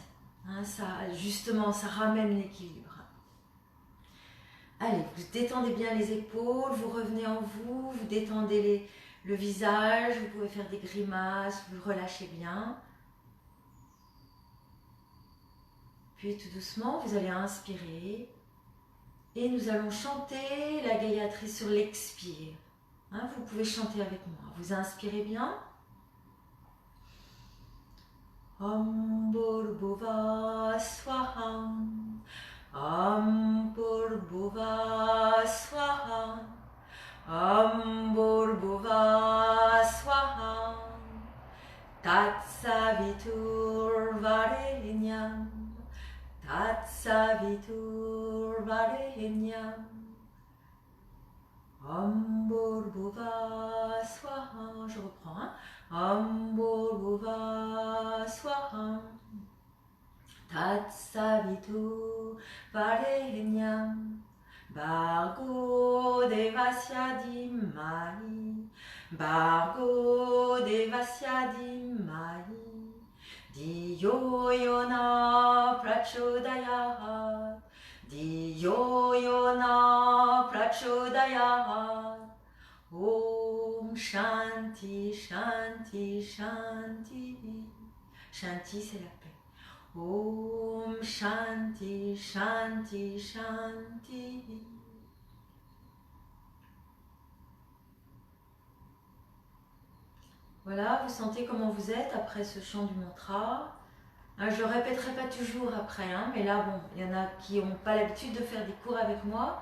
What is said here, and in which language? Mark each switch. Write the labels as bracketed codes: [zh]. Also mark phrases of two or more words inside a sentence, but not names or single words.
[fr] Hein, ça, justement, ça ramène l'équilibre. Allez, vous détendez bien les épaules, vous revenez en vous, vous détendez le visage, vous pouvez faire des grimaces, vous relâchez bien. Puis tout doucement, vous allez inspirer et nous allons chanter la Gayatri sur l'expire. Hein, vous pouvez chanter avec moi. Vous inspirez bien. [sa] ॐ भूर्भुवः स्वाहा. ॐ भूर्भुवः स्वाहा. ॐ भूर्भुवः स्वाहा. तत् सवितुर् वरेण्यम्. तत्सवितुर् वरेण्यम्. ॐ भूर्भुवः स्वाहा. [fr] Je reprends. Hein? [sa] ॐ भूर्भुवः स्वाहा. तत्सवितुर् वरेण्यम्. भर्गो देवस्य धीमहि. भर्गो देवस्य धीमहि. धियो योनः प्रचोदयात्. धियो योनः प्रचोदयात्. ॐ शान्तिः शान्तिः शान्तिः शान्तिः, [fr] c'est la paix. [sa] ॐ शान्तिः, शान्तिः, शान्तिः. [fr] Voilà, vous sentez comment vous êtes après ce chant du mantra. Je ne le répéterai pas toujours après, hein, mais là, bon, il y en a qui n'ont pas l'habitude de faire des cours avec moi.